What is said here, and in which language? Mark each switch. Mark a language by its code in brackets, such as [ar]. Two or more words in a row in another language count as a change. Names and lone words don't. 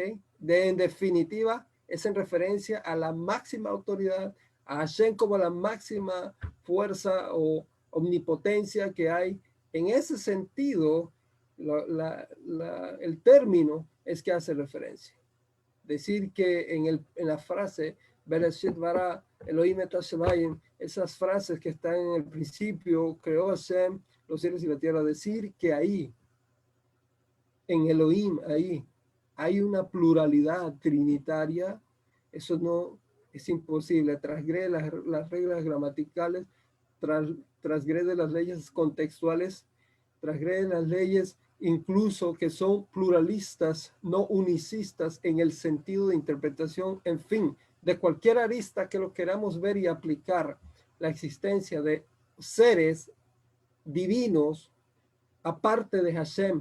[es] En definitiva, es en referencia a la máxima autoridad, a Hashem como la máxima fuerza o omnipotencia que hay. En ese sentido, el término es que hace referencia. Decir que en la frase [he] בראשית ברא אלוהים את השמים, [es] esas frases que están en el principio, creó Hashem los cielos y la tierra, decir que ahí, en Elohim, ahí, hay una pluralidad trinitaria, eso no es imposible. Transgrede las reglas gramaticales, transgrede las leyes contextuales, transgrede las leyes incluso que son pluralistas, no unicistas en el sentido de interpretación, en fin, de cualquier arista que lo queramos ver y aplicar la existencia de seres divinos aparte de Hashem.